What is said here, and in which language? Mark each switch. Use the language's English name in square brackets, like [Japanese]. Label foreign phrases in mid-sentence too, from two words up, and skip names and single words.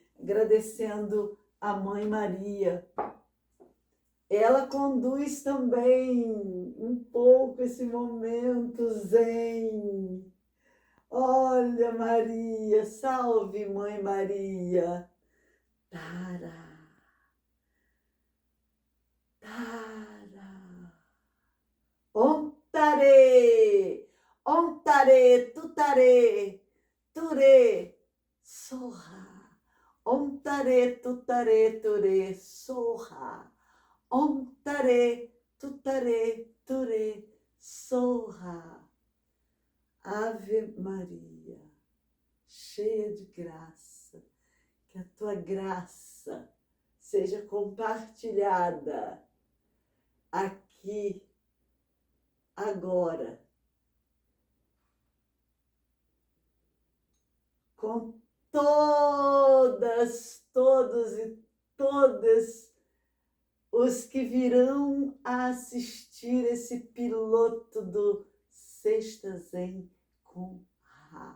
[Portuguese] Agradecendo a Mãe Maria. Ela conduz também um pouco esse momento zen. Olha, Maria, salve, Mãe Maria. [Sanskrit] Tara, Tara. Om Tare, Om Tare, Tutare, Ture, Soha. Om Tare, Tutare, Ture, Soha. Om Tare, Tutare, Ture, Soha. [Portuguese] Ave Maria, cheia de graça, que a tua graça seja compartilhada aqui, agora, com todos e todas os que virão a assistir esse piloto do Sexta Zen com Ra.